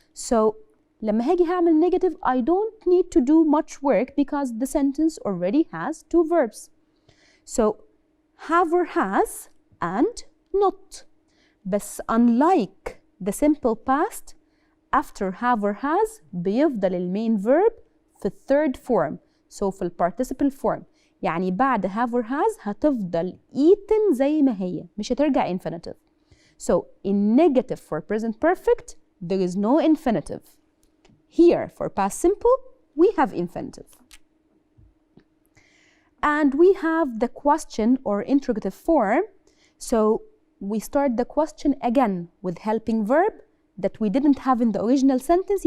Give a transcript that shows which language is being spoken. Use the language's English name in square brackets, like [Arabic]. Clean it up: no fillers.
[English] So [Arabic] لما هاجي هعمل [English] negative, I don't need to do much work because the sentence already has two verbs. So have or has and not. بس unlike the simple past, after have or has [Arabic] بيفضل المين [English] verb في third form. So في participle form. [Arabic] يعني بعد [English] have or has [Arabic] هتفضل eaten زي ما هي، مش هترجع infinitive. [English] So in negative for present perfect there is no infinitive. Here for past simple we have infinitive. And we have the question or interrogative form. So we start the question again with helping verb that we didn't have in the original sentence.